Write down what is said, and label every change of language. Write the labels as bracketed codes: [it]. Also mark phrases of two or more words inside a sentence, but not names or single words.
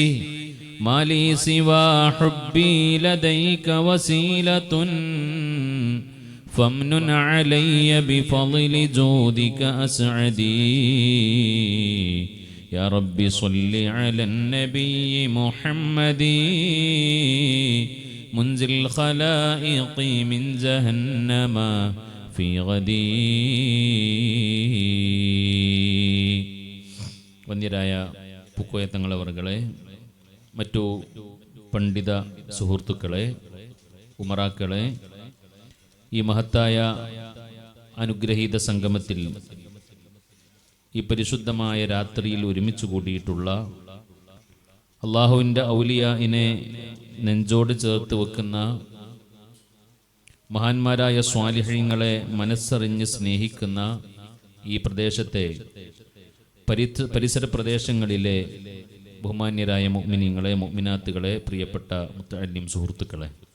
[ar] ما لي سوى حبي لديك وسيلة فامنن علي بفضل جودك أسعدي. يا رب صل على النبي محمد منزل الخلائق من جهنم في غدي. [ml] വന്യരായ പൂക്കോയ തങ്ങളവർകളെ, മറ്റു പണ്ഡിത സുഹൃത്തുക്കളെ, ഉമറാക്കളെ, ഈ മഹത്തായ അനുഗ്രഹീത സംഗമത്തിൽ ഈ പരിശുദ്ധമായ രാത്രിയിൽ ഒരുമിച്ച് കൂടിയിട്ടുള്ള അള്ളാഹുവിൻ്റെ ഔലിയാഇനെ നെഞ്ചോട് ചേർത്ത് വെക്കുന്ന മഹാന്മാരായ സ്വാലിഹീങ്ങളെ മനസ്സറിഞ്ഞ് സ്നേഹിക്കുന്ന ഈ പ്രദേശത്തെ പരിസര പ്രദേശങ്ങളിലെ ബഹുമാന്യരായ മുഅ്മിനീങ്ങളെ, മുഅ്മിനാത്തുകളെ, പ്രിയപ്പെട്ട മുത്തഅല്ലിം സുഹൃത്തുക്കളെ,